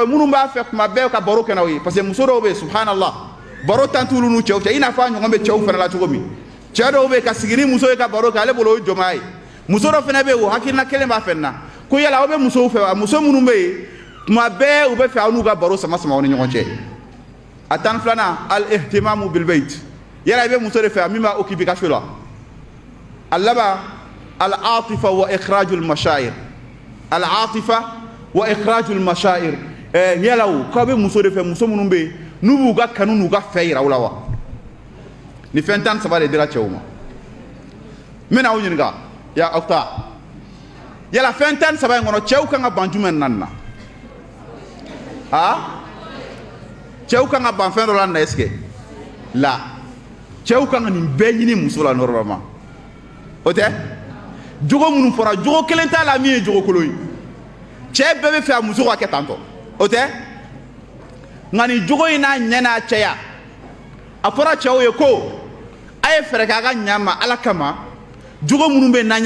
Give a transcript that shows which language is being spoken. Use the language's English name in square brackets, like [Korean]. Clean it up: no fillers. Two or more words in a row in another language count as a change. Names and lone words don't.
[Bambara] minnu b'a fɛ kuma bɛɛ ka baro kɛ n'aw ye [French] parce que [Bambara] muso dɔw bɛ yen subhanallah baro tan t'olu n'u cɛw cɛ i n'a fɔ a ɲɔgɔn bɛ cɛw fana la cogo min cɛ dɔw bɛ yen ka sigi ni muso ye ka baro kɛ ale bolo o ye jɔnmaya ye muso dɔ fana bɛ yen o hakilina kelen b'a fɛ nin na ko yala aw bɛ musow fɛ wa muso minnu bɛ yen kuma bɛɛ u bɛ fɛ aw n'u ka baro sama sama aw ni ɲɔgɔn cɛ a tan filanan [Arabic] الاهتمام بالبيت [Bambara] yala i bɛ muso de fɛ min b'a occuper ka so la a laban [Arabic] العاطفة وإخراج المشاعر العاطفة وإخراج المشاعر [Bambara] yala o k'aw bɛ muso de fɛ muso minnu bɛ yen n'u b'u ka kanu n'u ka fɛ yira aw la wa ni fɛn tan saba de dira cɛw ma n bɛna aw ɲininka ya ɔkta yala fɛn tan saba in kɔnɔ cɛw kan ka ban jumɛn naani na cɛw kan ka ban fɛn dɔ la na [French] est-ce que [Bambara] la cɛw kan ka nin bɛɛ ɲini muso la normalement o tɛ jogo minnu fɔra jogo kelen t'a la min ye jogo kolon ye cɛ bɛɛ bɛ fɛ a muso ka kɛ tantɔ o tɛ nka nin jogo in n'a ɲɛ n'a cɛya a fɔra cɛw ye ko a ye fɛɛrɛ kɛ a ka ɲa ma ala kama jogo minnu bɛ yen n'an